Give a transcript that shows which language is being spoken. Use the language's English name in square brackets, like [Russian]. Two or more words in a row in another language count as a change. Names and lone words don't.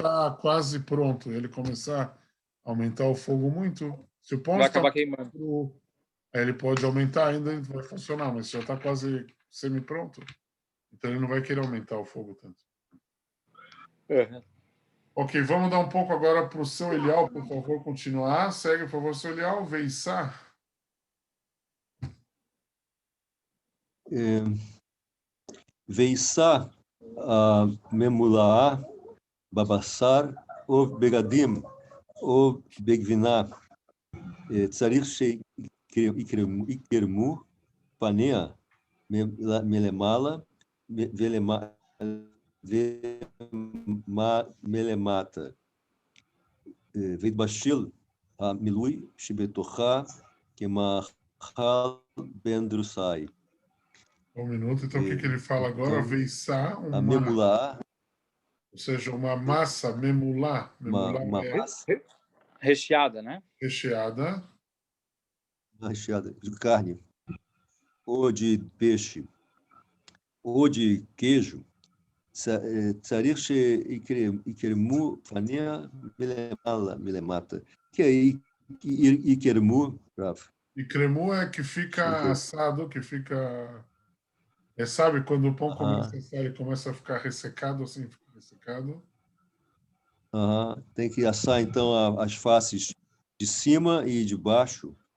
[Portuguese] está quase pronto, ele começar a aumentar o fogo muito, se o pão Vai está acabar queimando. aí ele pode aumentar ainda e vai funcionar, mas já está quase semi-pronto, então ele não vai querer aumentar o fogo tanto. Ok, vamos dar um pouco agora para o seu Elial, por favor, continuar. Segue, por favor, seu Elial. [Hebrew] Veissá. ועיסה ממולאה בבשר או בגדים או בגבינה, צריך שיקרמו פניה מלמעלה ומלמטה, ויתבשל המילוי שבתוכה כמאכל בן דרוסאי. [Portuguese] Um minuto, então o que ele fala agora? [Hebrew] Veissá, A memulá, [Portuguese] ou seja, uma massa memulá. uma É massa Recheada, né? recheada. recheada de carne, ou de peixe, ou de queijo, [Hebrew] צריך שיקרמו פניה מלמטה. [Portuguese] que é יקרמו, Rafa? E cremu é que fica assado, que fica... sabe, quando o pão começa a assar, ele começa a ficar ressecado, assim, fica ressecado. Tem que assar, então, as faces de cima e de baixo.